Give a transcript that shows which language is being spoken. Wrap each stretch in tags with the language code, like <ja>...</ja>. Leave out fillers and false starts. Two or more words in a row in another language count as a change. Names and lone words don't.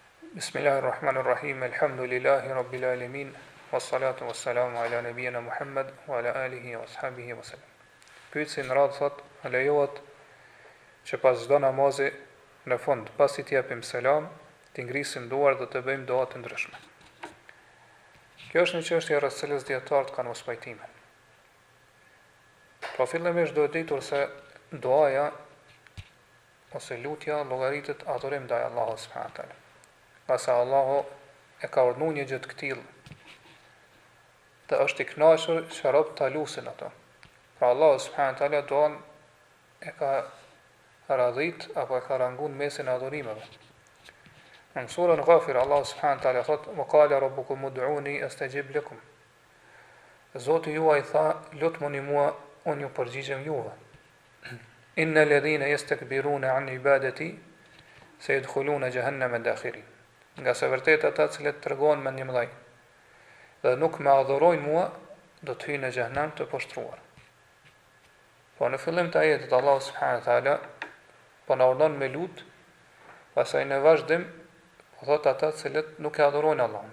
<ar>بسم الله الرحمن الرحيم. الحمد لله رب العالمين. والصلاة والسلام على نبينا محمد وعلى آله وأصحابه وسلم.</ar> <sq>Pyetja në radhë thot, a lejohet që pas çdo namazi në fund, pasi t'i japim selam, t'i ngrisim duart dhe të bëjmë dua të ndryshme. Kjo është një çështje rreth cilës dijetarët kanë mospajtime. Pra fillimisht duhet ditur se duaja ose lutja llogaritet adhurim ndaj Allahut</sq> <ar>سبحانه وتعالى.</ar> <sq>Pasi Allahu e ka urdhëruar një gjë të tillë, të është i kënaqur që robët ta lusin ato. Pra</sq> <ar>الله سبحانه وتعالى</ar> <sq>duan e ka radhit apo e ka ranguar mesin e adhurimeve. Në surën Ghafir</sq> <ar>الله سبحانه وتعالى</ar> <sq>thot:</sq> <ar>"وقال ربكم ادعوني أستجب لكم."</ar> <sq>Zoti juaj tha: "Lutmëni mua, unë ju përgjigjem juve."</sq> <ar>إن الذين يستكبرون عن عبادتي سيدخلون جهنم داخرين.</ar> <sq>Ngase vërtet ata cilët tregohen mendjemëdhenj dhe nuk më adhurojnë mua, do të hyjnë në xhenem të poshtruar. Po në fillim të ajetit</sq> <ar>الله سبحانه وتعالى</ar> <sq>po na urdhon me lut, pastaj në vazhdim po thot ata cilët nuk e adhurojnë Allahun.</sq>